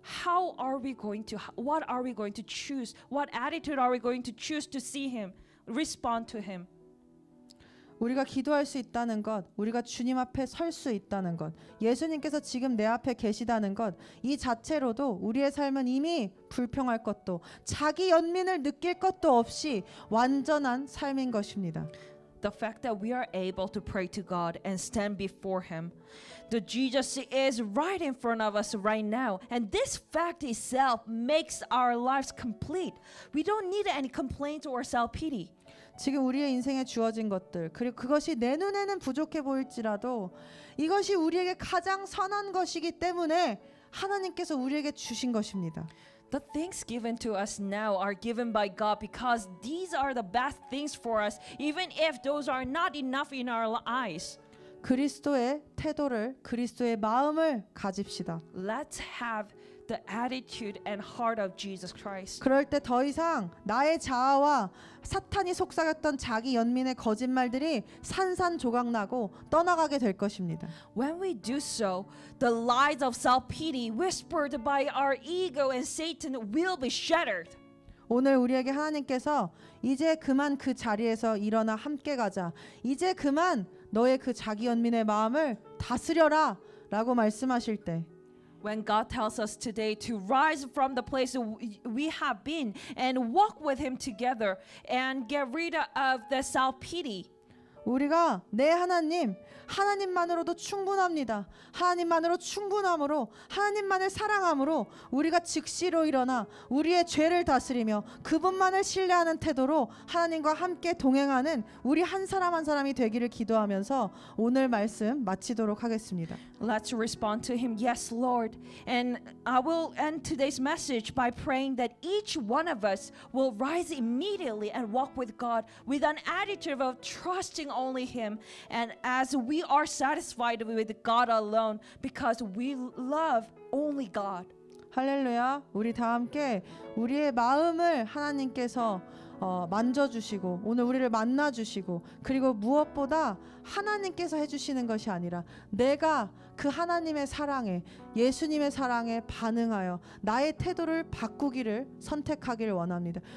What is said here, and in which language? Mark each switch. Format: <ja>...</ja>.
<en>What are we going to choose? What attitude are we going to choose to see him, respond to him?</en> <ko>우리가 기도할 수 있다는 것, 우리가 주님 앞에 설 수 있다는 것, 예수님께서 지금 내 앞에 계시다는 것, 이 자체로도 우리의 삶은 이미 불평할 것도 자기 연민을 느낄 것도 없이 완전한 삶인 것입니다.</ko> <en>The fact that we are able to pray to God and stand before him. The Jesus is right in front of us right now. And this fact itself makes our lives complete. We don't need any complaints or self-pity.</en> <ko>지금 우리의 인생에 주어진 것들, 그리고 그것이 내 눈에는 부족해 보일지라도 이것이 우리에게 가장 선한 것이기 때문에 하나님께서 우리에게 주신 것입니다.</ko> <en>The things given to us now are given by God because these are the best things for us, even if those are not enough in our eyes.</en> <ko>그리스도의 태도를, 그리스도의 마음을 가집시다.</ko> <en>Let's have the attitude and heart of Jesus Christ.</en> <ko>그럴 때 더 이상 나의 자아와 사탄이 속삭였던 자기 연민의 거짓말들이 산산조각나고 떠나가게 될 것입니다.</ko> <en>When we do so, the lies of self-pity whispered by our ego and Satan will be shattered.</en> <ko>오늘 우리에게 하나님께서 이제 그만 그 자리에서 일어나 함께 가자. 이제 그만 너의 그 자기 연민의 마음을 다스려라 라고 말씀하실 때</ko> <en>When God tells us today to rise from the place we have been and walk with him together and get rid of the self-pity.</en> <ko>우리가 내 하나님만으로도 충분합니다. 하나님만으로 충분함으로 하나님만을 사랑함으로 우리가 즉시로 일어나 우리의 죄를 다스리며 그분만을 신뢰하는 태도로 하나님과 함께 동행하는 우리 한 사람 한 사람이 되기를 기도하면서 오늘 말씀 마치도록 하겠습니다.</ko> <en>Let's respond to him, yes, Lord. And I will end today's message by praying that each one of us will rise immediately and walk with God with an attitude of trusting only him. And as we are satisfied with God alone because we love only God.</en> <ko>할렐루야. 우리 다 함께 우리의 마음을 하나님께서 만져주시고 오늘 우리를 만나주시고 그리고 무엇보다 하나님께서 해주시는 것이 아니라 내가 그 하나님의 사랑에 예수님의 사랑에 반응하여 나의 태도를 바꾸기를 선택하기를 원합니다.</ko>